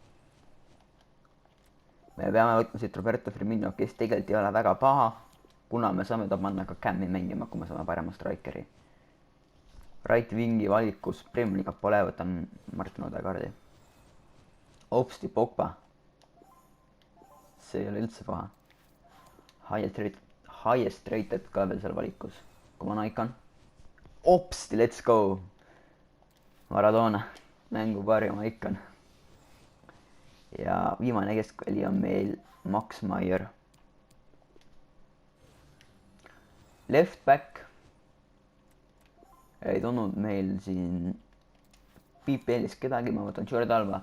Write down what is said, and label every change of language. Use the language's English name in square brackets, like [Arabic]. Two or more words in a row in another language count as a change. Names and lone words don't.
[Estonian] Me peame võtma siit Roberto Firmino, kes tegelikult ei ole väga paha, kuna me saame ta panna ka Cam'i mängima, kui me saame parema strikeri. [English] Right wingi [Estonian] valikus Premium liiga pole, võtan Martin Odegaardi. Opsti Pogba. See ei ole üldse paha. [English] Highest rated [Estonian] ka veel seal valikus. Koman icon. Opsti, [English] let's go. [Estonian] Maradona, mängu parim icon. Ja viimane keskvälja on meil Max Meyer. [English] Left back [Estonian] ei tulnud meil siin PPL-is kedagi, ma võtan Jordi Alba.